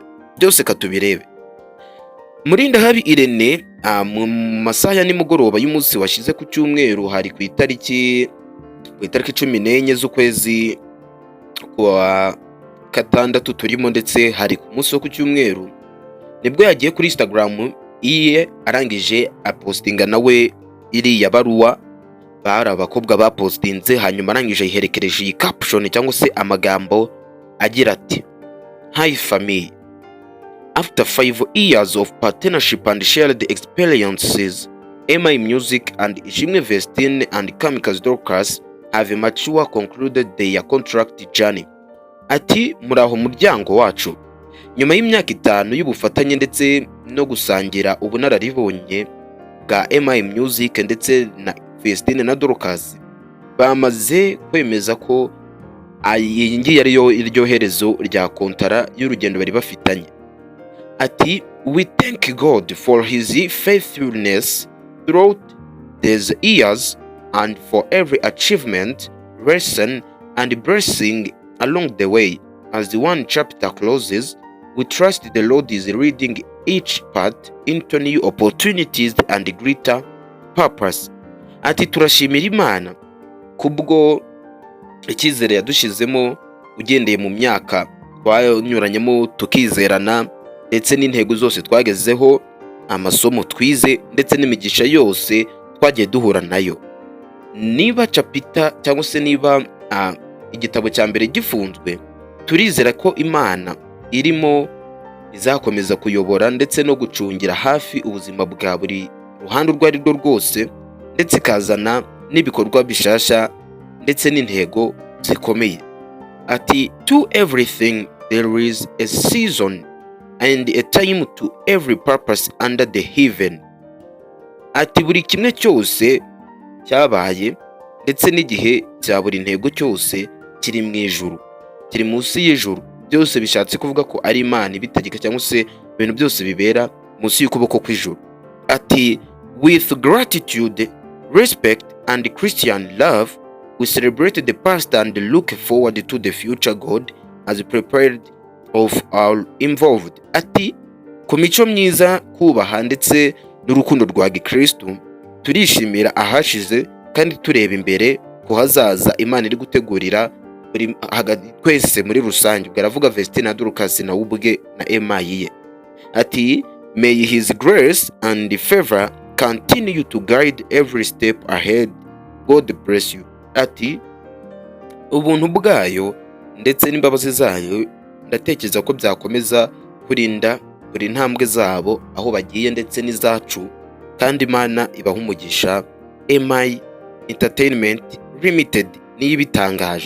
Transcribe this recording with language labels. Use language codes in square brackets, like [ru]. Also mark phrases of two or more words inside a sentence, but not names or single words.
[rw] Byose katubirebe. Murinda Habi Irene mu masaha ya nimugoroba y'umunsi washize ku cyumweru, hari ku itariki 14 z'ukwezi kwa gatandatu turimo, ndetse hari ku munsi wo ku cyumweru nibwo yagiye kuri Instagram iye arangije apostinga nawe iriya baruwa bari abakobwa bapostinze, hanyuma arangije yiherekereje iyi caption cyangwa se amagambo agira ati [en] "Hi family, after 5 years of partnership and shared experiences, MI Music and Ishimwe Vestine and Kamikazi Dorcas have mature concluded their contract journey." [rw] Ati muraho muryango wacu, nyuma y'imyaka 5 y'ubufatanye ndetse no gusangira ubunararibonye bwa MI Music ndetse na Vestine na Dorcas bamaze kwemeza ko iyi ngiyi ariyo iryo herezo rya kontara y'urugendo bari bafitanye. [en] Ati "We thank God for his faithfulness throughout these years and for every achievement, lesson and blessing along the way. As the one chapter closes, we trust the Lord is leading each part into new opportunities and greater purpose." [rw] Ati turashimira Imana kubwo icyizere yadushizemo ugendeye mu myaka twanyuranyemo tukizerana, ndetse n'intego zose twagezeho, amasomo twize ndetse n'imigisha yose twagiye duhura nayo. Niba chapter cyangwa se niba igitabo cya mbere gifunzwe, turizera ko Imana irimo izakomeza kuyobora ndetse no gucungira hafi ubuzima bwa buri ruhande urwo ari rwo rwose, ndetse ikazana n'ibikorwa bishasha ndetse n'intego zikomeye. [en] Ati "To everything there is a season and a time to every purpose under the heaven." [rw] Ati buri kimwe cyose cyabaye ndetse n'igihe cya buri ntego cyose kiri mu ijuru, kiri munsi y'ijuru. Byose bishatse kuvuga ko ari Imana ibitegeka cyangwa se ibintu byose bibera munsi y'ukuboko kw'ijuru. [en] Ati "With gratitude, respect and Christian love, we celebrate the past and look forward to the future God has prepared of all involved." [rw] Ati ku mico myiza, kubaha ndetse n'urukundo rwa Gikristo, turishimira ahashize kandi tureba imbere ku hazaza Imana iri gutegurira buri twese muri rusange. Bwaravuga Vestine na Dorcas na ubwe na MI ye. [en] Ati "May his grace and favor continue to guide every step ahead. God bless you." [rw] Ati ubuntu bwayo ndetse n'imbabazi zayo ndatekereza ko byakomeza kurinda buri ntambwe zabo aho bagiye ndetse n'izacu, kandi Imana ibaha umugisha. MI Entertainment Limited niyo ibitangaje.